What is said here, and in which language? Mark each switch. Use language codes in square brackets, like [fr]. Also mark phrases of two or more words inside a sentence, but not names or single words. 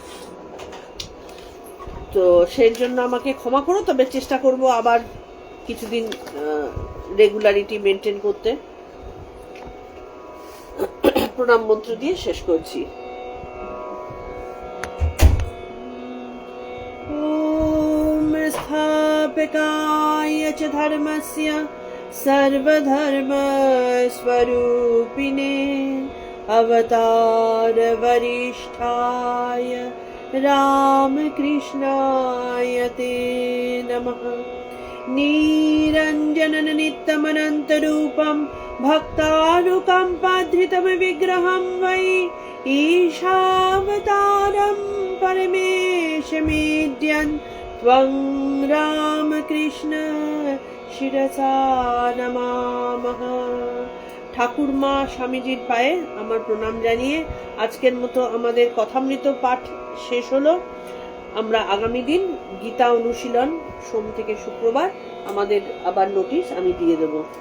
[bn] তো সেই জন্য আমাকে ক্ষমা করো, তবে চেষ্টা করব আবার কিছুদিন [en] regularity maintain [bn] করতে। প্রণাম মন্ত্র দিয়ে শেষ করছি। [sa] ওম স্থাপকায় চ ধর্মস্য सर्वधर्म स्वरूपिणे अवतार वरिष्ठाय रामकृष्णाय ते नमः। निरञ्जनं नित्यमनन्तरूपं भक्तानुकम्पाधृतं विग्रहं वै ईशावतारं परमेशमेद्यन् त्वं रामकृष्ण শিরসা নমামহ। [bn] ঠাকুরমা স্বামীজির পায়ে আমার প্রণাম জানিয়ে আজকের মতো আমাদের কথামৃত পাঠ শেষ হলো। আমরা আগামী দিন গীতা অনুশীলন সোম থেকে শুক্রবার আমাদের আবার নোটিশ আমি দিয়ে দেব।